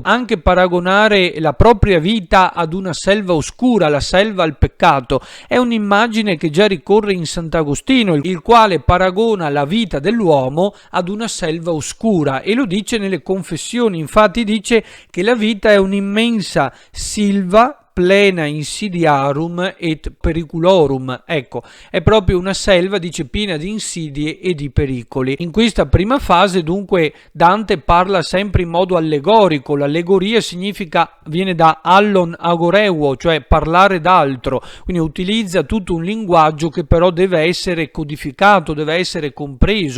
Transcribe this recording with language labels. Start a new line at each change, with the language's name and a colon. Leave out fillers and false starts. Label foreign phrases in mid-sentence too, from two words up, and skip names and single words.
Italian: Anche paragonare la propria vita ad una selva oscura, la selva al peccato, è un'immagine che già ricorre in Sant'Agostino, il quale paragona la vita dell'uomo ad una selva oscura e lo dice nelle Confessioni. Infatti dice che la vita è un'immensa
Latin: silva plena insidiarum et periculorum.
Italian: Ecco, è proprio una selva, dice, piena di insidie e di pericoli. In questa prima fase dunque Dante parla sempre in modo allegorico. L'allegoria viene da
Greek: ἄλλον ἀγορεύω,
Italian: cioè parlare d'altro, quindi utilizza tutto un linguaggio che però deve essere codificato, deve essere compreso.